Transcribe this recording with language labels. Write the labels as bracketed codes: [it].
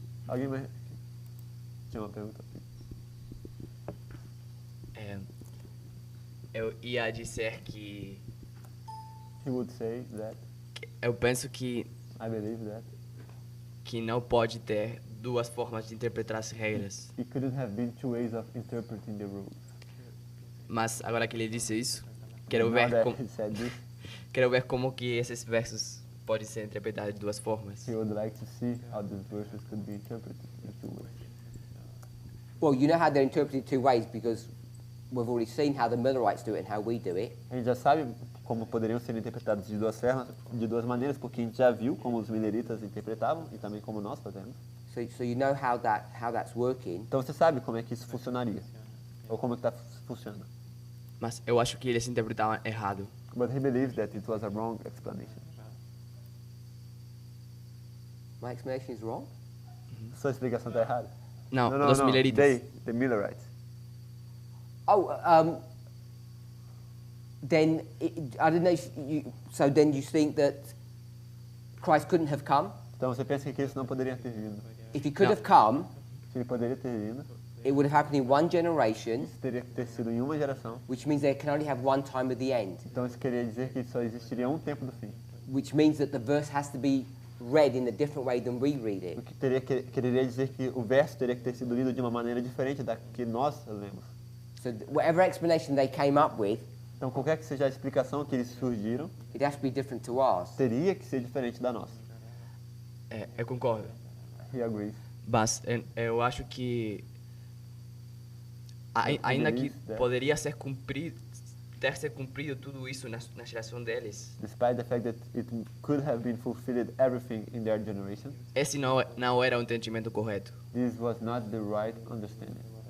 [pt] Alguém mais tinha uma pergunta? Eu ia dizer que [en] He would say that, [pt] eu penso que [en] I believe that, [pt] não pode ter duas formas de interpretar as regras. [en] it couldn't have been two ways of interpreting the rules. [pt] Mas agora que ele disse isso, quero [en] Now [pt] ver [en] that [pt] como [en] he said this, [pt] como que esses versos podem ser interpretados de duas formas. [en] he would like to see how these verses could be interpreted in two ways. Well, you know how they're interpreted two ways because we've already seen how the Millerites do it and how we do it. [pt] A gente já sabe como poderiam ser interpretados de duas maneiras, porque a gente já viu como os mineritas interpretavam e também como nós fazemos. [en] So you know how that's working. [pt] Então você sabe como é que isso funcionaria, ou como é que está funcionando. Mas eu acho que eles interpretavam errado. [en] But he believes that it was a wrong explanation. My explanation is wrong? [pt] Sua explicação está errada? Não, dos Milleritas. [en] The Millerites. Oh, then I don't know. So then you think that Christ couldn't have come? [pt] Então você pensa que Cristo não poderia ter vindo. [en] If he could No. have come, [pt] Se ele poderia ter vindo, [en] it would have happened in one generation, [pt] isso teria que ter sido em uma geração. [en] which means there can only have one time at the end, [pt] Então isso queria dizer que só existiria um tempo do fim. [en] which means that the verse has to be read in a different way than we read it. [pt] O que quereria dizer que o verso teria que ter sido lido de uma maneira diferente da que nós lemos. [en] So whatever explanation they came up with, [pt] Então qualquer que seja a explicação que eles surgiram, [en] it has to be different to ours. [pt] teria que ser diferente da nossa. Eu concordo. [en] He agrees. [pt] Mas eu acho que ainda que poderia ter se cumprido tudo isso na geração deles, [en] Despite the fact that it could have been fulfilled everything in their generation, [pt] esse não era o entendimento correto. [en] this was not the right understanding.